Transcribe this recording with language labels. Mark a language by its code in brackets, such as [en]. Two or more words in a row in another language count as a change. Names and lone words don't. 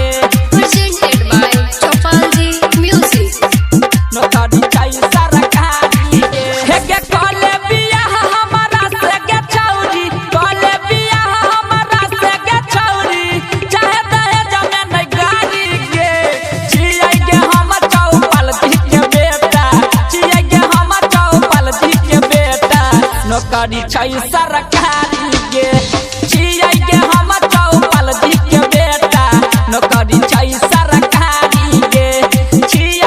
[en] presented by Chopalji Music। [anp] नौकरी चाहिए सरकारी के हेगे कॉले बियाह हमारा से गे चौरी कॉले बियाह हमारा से गे चौरी चाहे दहेज में नहीं गाड़ी के छियै गे हम चौपल दी के बेटा छियै गे हम चौपल दी के बेटा नौकरी चाहिए सरकारी के छियै गे हम चौपल दी के बेटा नौकरी चाहिए सरकारी के छियै